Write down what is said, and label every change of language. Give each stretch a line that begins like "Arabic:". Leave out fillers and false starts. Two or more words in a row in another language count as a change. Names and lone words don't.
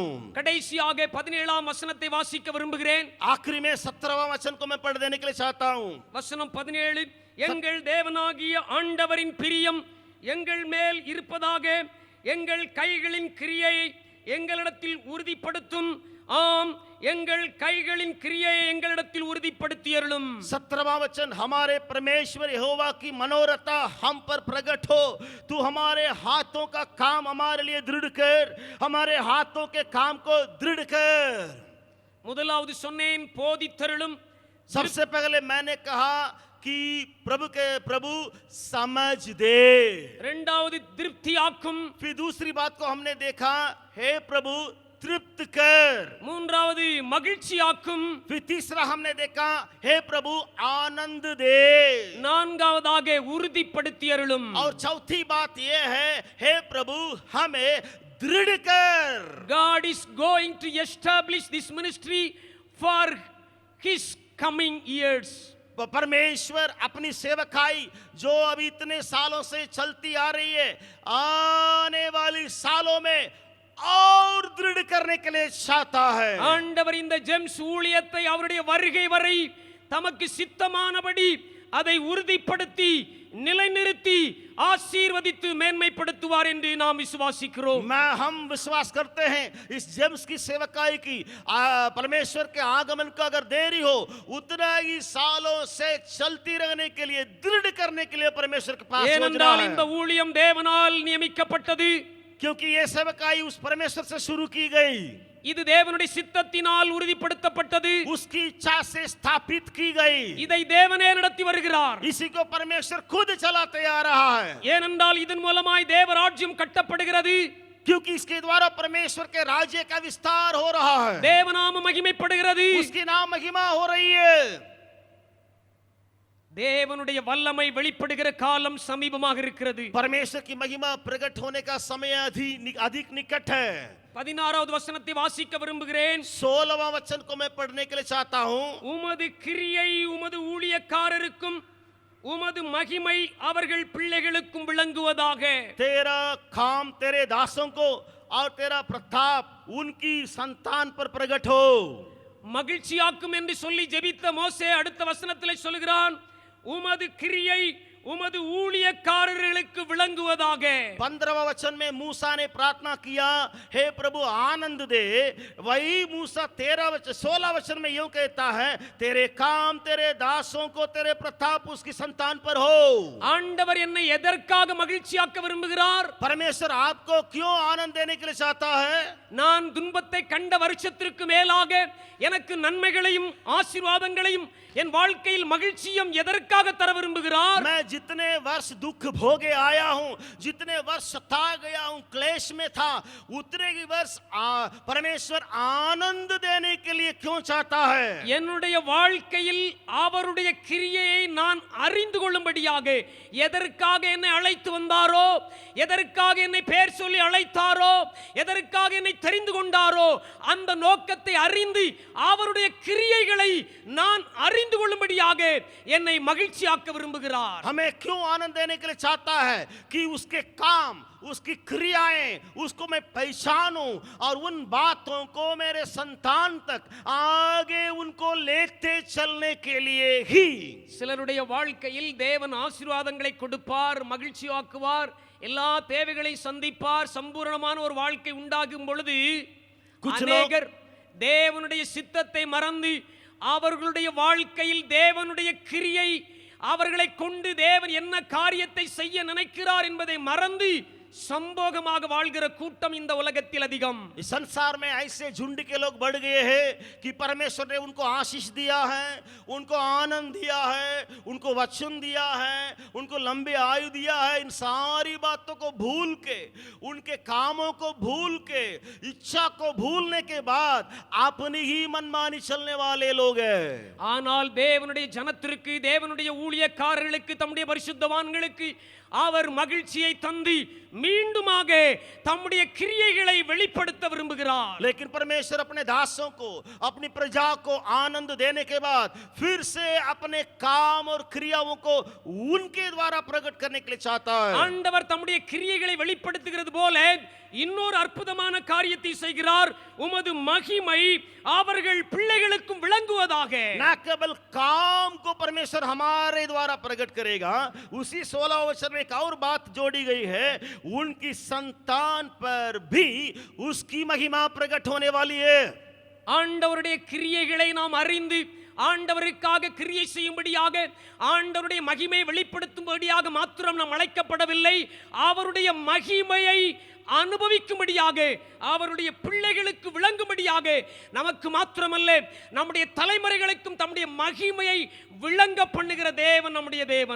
Tamil: கடைசியாக 17ஆம் வசனத்தை வாசிக்க விரும்புகிறேன்.
Hindi: आखिरी में 17वां वचन को मैं पढ़ देने के लिए चाहता हूं.
Tamil: வசனம் 17, எங்கள் தேவனாகிய ஆண்டவரின் பிரியம் எங்கள் மேல் இருப்பதாக எங்கள் கைகளின் கிரியையை எங்களிடத்தில் உறுதிப்படுத்தும். ஆம், எங்கள் கைகளின் கிரியையை எங்களிடத்தில் உறுதிப்படுத்தியருளும்.
Hindi: 17वां वचन, हमारे परमेश्वर यहोवा की मनोरथा हम पर प्रकट हो. तू हमारे हाथों का काम हमारे लिए दृढ़ कर, हमारे हाथों के काम को दृढ़ कर.
Tamil: முதலாவது சொன்னேன், போதித்தருளும்.
Hindi: सबसे पहले मैंने कहा कि प्रभु समझ दे.
Tamil: இரண்டாவது திருப்தியாக்கும்.
Hindi: फिर दूसरी बात को हमने देखा, हे प्रभु तृप्त कर.
Tamil: மூன்றாவது மகிழ்ச்சியாக்கும்.
Hindi: फिर तीसरा हमने देखा, हे प्रभु आनंद दे.
Tamil: நான்காவதாக உறுதிப்படுத்தியருளும்.
Hindi: और चौथी बात यह है, हे प्रभु हमें दृढ़ कर.
English: God is going to establish this ministry for his coming years.
Hindi: परमेश्वर अपनी सेवकाई जो अभी इतने सालों से चलती आ रही है, आने वाली सालों में और दृढ़ करने के लिए चाहता है.
Tamil: ஆண்டவர் இந்த ஜெம்ஸ் ஊழியத்தை அவருடைய வருகை வரை தமக்கு சித்தமானபடி அதை உறுதிப்படுத்தி நிலைநிறுத்தி ஆசீர்வதித்து மேன்மைப்படுத்துவார் என்று நாம் விசுவாசிக்கிறோம்.
Hindi: हम विश्वास करते हैं इस जेम्स की सेवकाई की परमेश्वर के आगमन का अगर देरी हो, उतना ही सालों से चलती रहने के लिए, दृढ़ करने के लिए परमेश्वर के पास
Tamil: ஏனென்றால் இந்த ஊழியம் தேவனால் நியமிக்கப்பட்டது.
Hindi: क्योंकि ये सेवकाई उस परमेश्वर से शुरू की गई.
Tamil: இது தேவனுடைய சித்தத்தினால் உறுதிப்படுத்தப்பட்டது.
Hindi: उसकी इच्छा से स्थापित की गई.
Tamil: இதை தேவனே நடத்தி வருகிறார்.
Hindi: इसी को परमेश्वर खुद चलाते आ रहा है.
Tamil: ஏனென்றால் இதன் மூலமாய் தேவராஜ்யம் கட்டப்படுகிறது.
Hindi: क्योंकि इसके द्वारा परमेश्वर के राज्य का विस्तार हो रहा है.
Tamil: தேவநாமம் மகிமைப்படுகிறது.
Hindi: उसकी नाम महिमा हो रही है.
Tamil: தேவனுடைய வல்லமை வெளிப்படுகிற காலம் சமீபமாக இருக்கிறது.
Hindi: परमेश्वर की महिमा प्रकट होने का समय अधिक निकट है.
Tamil: 16வது வசனத்தை வாசிக்க விரும்புகிறேன்.
Hindi: 16वां वचन को मैं पढ़ने के लिए चाहता हूं.
Tamil: உமது கிரியை உமது ஊழியக்காரருக்கும் உமது மகிமை அவர்கள் பிள்ளைகளுக்கும் விளங்குவதாக.
Hindi: तेरा काम तेरे दासों को और तेरा प्रताप उनकी संतान पर प्रकट हो.
Tamil: மகிழ்ச்சியாக்கும் என்று சொல்லி ஜெபித்த மோசே அடுத்த வசனத்திலே சொல்கிறான், உமது கிரியை உமது ஊழியக்காரர்களுக்கு விளங்குவதாக.
Hindi: 15वां वचन में मूसा ने प्रार्थना किया, हे प्रभु आनंद दे। वही मूसा 16 वचन में यूं कहता है, तेरे काम तेरे दासों को तेरे प्रताप उसकी संतान पर हो।
Tamil: ஆண்டவர் என்னை எதற்காக மகிழ்ச்சியாக்க விரும்புகிறார்?
Hindi: परमेश्वर आपको क्यों आनंद देने के लिए चाहता है?
Tamil: நான் துன்பத்தை கண்ட வருஷத்திற்கு மேலாக எனக்கு நன்மைகளையும் ஆசீர்வாதங்களையும் என் வாழ்க்கையில் மகிழ்ச்சியும் எதற்காக தர விரும்புகிறார்?
Hindi: मैं जितने वर्ष दुख भोगे आया हूं, जितने वर्ष सता गया हूं, क्लेश में था, उतने ही वर्ष परमेश्वर आनंद देने के लिए क्यों चाहता है?
Tamil: என்னுடைய வாழ்க்கையில் அவருடைய கிரியையை நான் அறிந்து கொள்ளும்படியாக எதற்காக என்னை அழைத்து வந்தாரோ, எதற்காக என்னை பெயர் சொல்லி அழைத்தாரோ, எதற்காக என்னை தெரிந்து கொண்டாரோ, அந்த நோக்கத்தை அறிந்து அவருடைய கிரியைகளை நான் அறிந்து கொள்ளும்படியாக என்னை மகிழ்ச்சியாக்க விரும்புகிறார்.
Hindi: हमें क्यों आनंद देने के लिए चाहता है? कि उसके काम, उसकी क्रियाएं, उसको मैं पहचानूं और उन बातों को मेरे संतान तक आगे उनको लेते चलने के लिए ही.
Tamil: சிலருடைய வாழ்க்கையில் தேவன் ஆசீர்வாதங்களை கொடுப்பார், மகிழ்ச்சியாக்குவார், எல்லா தேவைகளை சந்திப்பார், சம்பூரணமான ஒரு வாழ்க்கை உண்டாகும் பொழுது அநேகர் தேவனுடைய சித்தத்தை மறந்து அவர்களுடைய வாழ்க்கையில் தேவனுடைய கிரியை அவர்களை கொண்டு தேவன் என்ன காரியத்தை செய்ய நினைக்கிறார் என்பதை மறந்து संभोगமாக வாழ்கிற கூட்டம் இந்த உலகத்தில் அதிகம்.
Hindi: इस संसार में ऐसे झुंड के लोग बढ़ गए हैं कि परमेश्वर ने उनको आशीष दिया है, उनको आनंद दिया है, उनको वचन दिया है, उनको लंबे आयु दिया है। इन सारी बातों को भूल के, उनके कामों को भूल के, इच्छा को भूलने के बाद अपनी ही मनमानी चलने वाले लोग हैं.
Tamil: ஆனால் தேவனுடைய ஜனத்திற்கு, தேவனுடைய ஊழியக்காரர்களுக்கு, தம்முடைய பரிசுத்தவான்களுக்கு அவர் மகிழ்ச்சியை தந்து மீண்டுமாக தம்முடைய கிரியைகளை வெளிப்படுத்த விரும்புகிறார்.
Hindi: लेकिन परमेश्वर अपने दासों को, अपनी प्रजा को आनंद देने के बाद फिर से अपने काम और क्रियाओं को उनके द्वारा प्रकट करने के लिए चाहता है.
Tamil: ஆண்டவர் தம்முடைய கிரியைகளை வெளிப்படுத்துகிறது போல இன்னொரு அற்புதமான காரியத்தை செய்கிறார். உமது மகிமை அவர்கள் பிள்ளைகளுக்கும் விளங்குவதாக.
Hindi: ना केवल काम को परमेश्वर हमारे द्वारा प्रकट करेगा, उसी 16 वचन में एक और बात जोड़ी गई है, उनकी संतान पर भी उसकी महिमा प्रकट होने वाली है.
Tamil: ஆண்டவருடைய கிரியைகளை நாம் அறிந்து ஆண்டவருக்காக கிரியை செய்யும்படியாக, ஆண்டவருடைய மகிமை வெளிப்படுத்தும்படியாக மாத்திரம் நாம் அழைக்கப்படவில்லை, அவருடைய மகிமையை அனுபவிக்கும்படியாக, அவருடைய பிள்ளைகளுக்கு விளங்கும்படியாக, நமக்கு மாத்திரமல்ல நம்முடைய தலைமுறைகளுக்கும் தம்முடைய மகிமையை விளங்க பண்ணுகிற தேவன் நம்முடைய தேவன்.